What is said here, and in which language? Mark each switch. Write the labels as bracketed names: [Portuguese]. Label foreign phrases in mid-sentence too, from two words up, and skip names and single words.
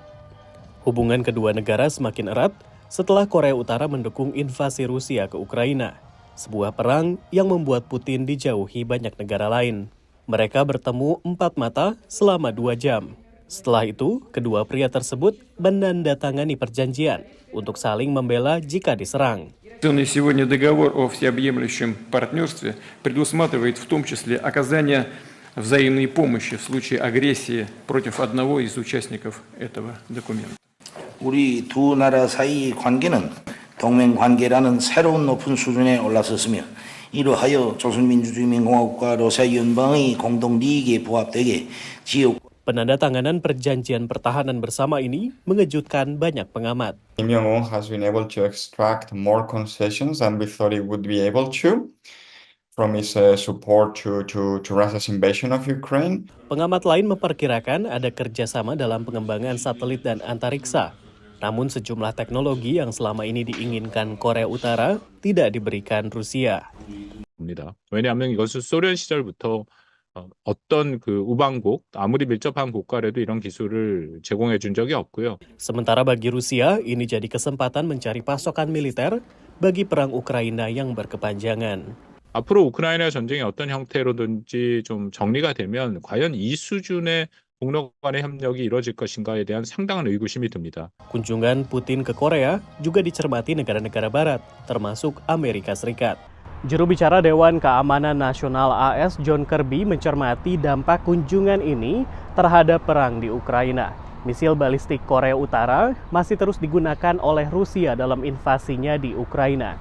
[Indonesian] Hubungan kedua negara semakin erat setelah Korea Utara mendukung invasi Rusia ke Ukraina, sebuah perang yang membuat Putin dijauhi banyak negara lain. Mereka bertemu 4 mata selama 2 jam. Setelah itu, kedua pria tersebut menandatangani perjanjian untuk saling membela jika diserang. [Russian] Сегодня договор о всеобъемлющем партнерстве предусматривает в том числе оказание взаимной помощи в случае агрессии против одного из участников этого документа. [Korean] 우리 두 나라 사이의 관계는 동맹 관계라는 새로운 높은 수준에 올라섰으며 이러하여 조선민주주의민공화국과 러시아 연방의 공동 利益에 부합되게 지역 [Indonesian] Penandatanganan perjanjian pertahanan bersama ini mengejutkan banyak pengamat. [English] Kim Jong-un has been able to extract more concessions than we thought he would be able to from his support to Russia's invasion of Ukraine. [Indonesian] Pengamat lain memperkirakan ada kerjasama dalam pengembangan satelit dan antariksa. Namun sejumlah teknologi yang selama ini diinginkan Korea Utara tidak diberikan Rusia. [Korean] 왜냐하면 이것은 소련 시절부터 어떤 우방국, 아무리 밀접한 국가라도 이런 기술을 제공해 준 적이 없고요. [Indonesian] Sementara bagi Rusia, ini jadi kesempatan mencari pasokan militer bagi perang Ukraina yang berkepanjangan. [Korean] 앞으로 우크라이나 전쟁이 어떤 형태로든지 좀 정리가 되면 과연 이 수준의 국력 간의 협력이 이루어질 것인가에 대한 상당한 의구심이 듭니다. [Indonesian] Kunjungan Putin ke Korea juga dicermati negara-negara barat, termasuk Amerika Serikat. Juru bicara Dewan Keamanan Nasional AS John Kirby mencermati dampak kunjungan ini terhadap perang di Ukraina. Misil balistik Korea Utara masih terus digunakan oleh Rusia dalam invasinya di Ukraina.